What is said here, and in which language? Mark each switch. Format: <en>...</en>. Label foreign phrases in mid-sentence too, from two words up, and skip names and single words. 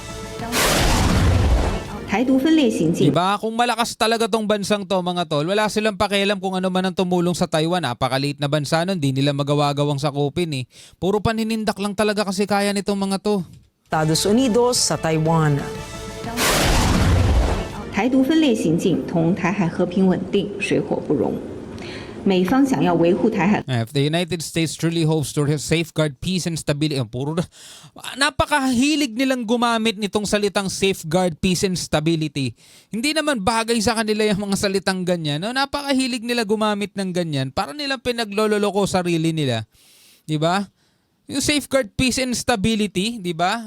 <tl>Diba? Kung malakas talaga tong bansang to mga tol, wala silang pakialam kung ano man ang tumulong sa Taiwan. Napakaliit na bansa nun, di nila magawa-gawang sakupin eh. Puro paninindak lang talaga kasi kaya nitong mga to. Estados Unidos sa Taiwan.</tl> <zh>台独分裂行径同台海和平稳定水火不容。美方想要维护台海。</zh> <en>If the United States truly hopes to safeguard peace and stability,</en> <tl>puro napakahilig nilang gumamit nitong salitang</tl> <en>safeguard peace and stability.</en> <tl>Hindi naman bagay sa kanila yung mga salitang ganyan. No? Napakahilig nila gumamit ng ganyan para nilang pinaglololoko sarili nila. 'Di ba? Yung</tl> <en>safeguard peace and stability,</en> <tl>'di ba?</tl>